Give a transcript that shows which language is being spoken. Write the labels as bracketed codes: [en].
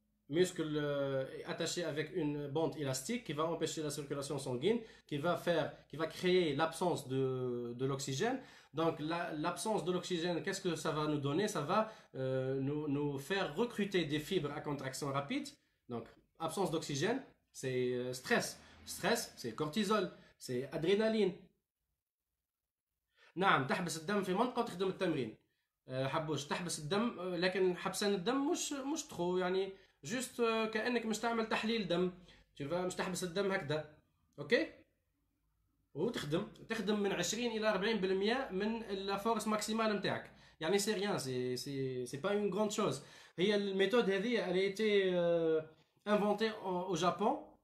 [fr] Muscle attaché avec une bande élastique qui va empêcher la circulation sanguine, qui va créer l'absence de l'oxygène. Donc l'absence de l'oxygène, qu'est-ce que ça va nous donner? Ça va nous faire recruter des fibres à contraction rapide. Donc absence d'oxygène, c'est stress. Stress, c'est cortisol, c'est adrénaline. [ar] نعم تحبس الدم في منطقة وتخدم التمرين. حبوش تحبس الدم لكن حبسان الدم مش تخو يعني جوست كأنك مش تعمل تحليل دم. مش تحبس الدم هكذا. اوكي؟ تخدم من 20 إلى 40% من [fr] la force maximale [ar] نتاعك. يعني [fr] c'est rien, c'est pas une grande chose. [ar] هي الميثode هذه [fr] elle a été inventée au Japon.